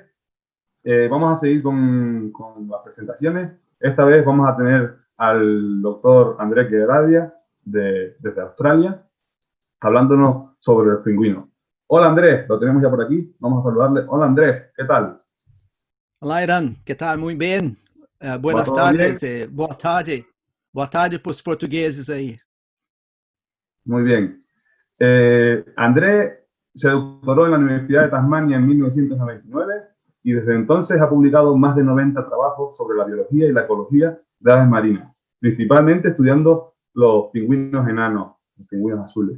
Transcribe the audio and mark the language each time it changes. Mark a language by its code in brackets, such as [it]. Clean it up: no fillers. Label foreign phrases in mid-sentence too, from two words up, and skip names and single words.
[es] Vamos a seguir con las presentaciones. Esta vez vamos a tener al doctor Andrés Gueradia desde Australia, hablándonos sobre los pingüinos. Hola Andrés, lo tenemos ya por aquí. Vamos a saludarle. Hola Andrés, ¿qué tal? [pt] Olá, Irã, que tal? Muito bem. [es] Buenas todo tardes, [pt] boa tarde. Boa tarde para os portugueses aí. [es] Muy bien. Andrés se doctoró en la Universidad de Tasmania en 1999 y desde entonces ha publicado más de 90 trabajos sobre la biología y la ecología de aves marinas, principalmente estudiando los pingüinos enanos, los pingüinos azules.